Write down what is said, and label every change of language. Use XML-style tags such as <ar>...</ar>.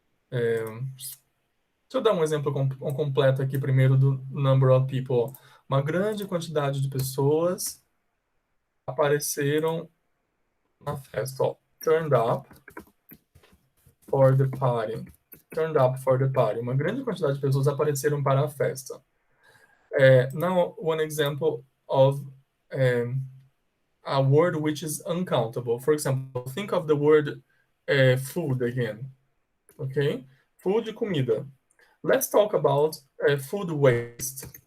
<pt>deixa eu dar um exemplo completo aqui primeiro do</pt> <en>number of people.</en> <pt>Uma grande quantidade de pessoas apareceram na festa.</pt> <en>Ó, turned up for the party. Turned up for the party.</en> <pt>Uma grande quantidade de pessoas apareceram para a festa.</pt> <en>Now, one example of a word which is uncountable. For example, think of the word food again. ok? Food, comida. Let's talk about food waste.</en>